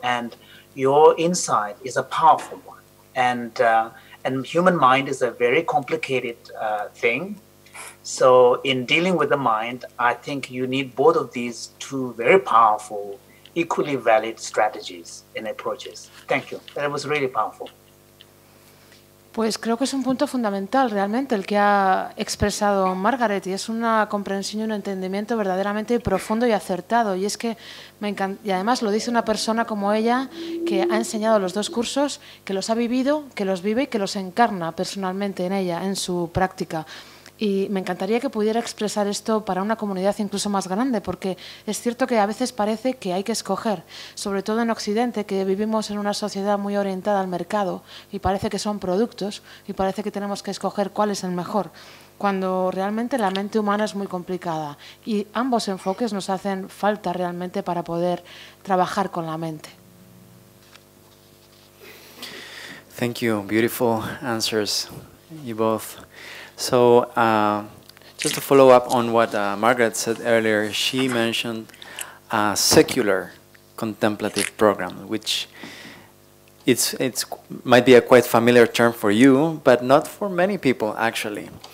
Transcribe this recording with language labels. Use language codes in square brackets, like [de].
[en] And your insight is a powerful one. And human mind is a very complicated thing. So in dealing with the mind, I think you need both of these two very powerful, equally valid strategies and approaches. Thank you. That was really powerful. [es] Pues creo que es un punto fundamental realmente el que ha expresado Margaret, y es una comprensión y un entendimiento verdaderamente profundo y acertado. Y es que me encanta, y además lo dice una persona como ella, que ha enseñado los dos cursos, que los ha vivido, que los vive y que los encarna personalmente en ella, en su práctica. Y me encantaría que pudiera expresar esto para una comunidad incluso más grande, porque es cierto que a veces parece que hay que escoger, sobre todo en Occidente, que vivimos en una sociedad muy orientada al mercado y parece que son productos y parece que tenemos que escoger cuál es el mejor, cuando realmente la mente humana es muy complicada y ambos enfoques nos hacen falta realmente para poder trabajar con la mente. [en] Thank you. Beautiful answers, you both. So, just to follow up on what Margaret said earlier, she mentioned a secular contemplative program, which it's might be a quite familiar term for you, but not for many people actually.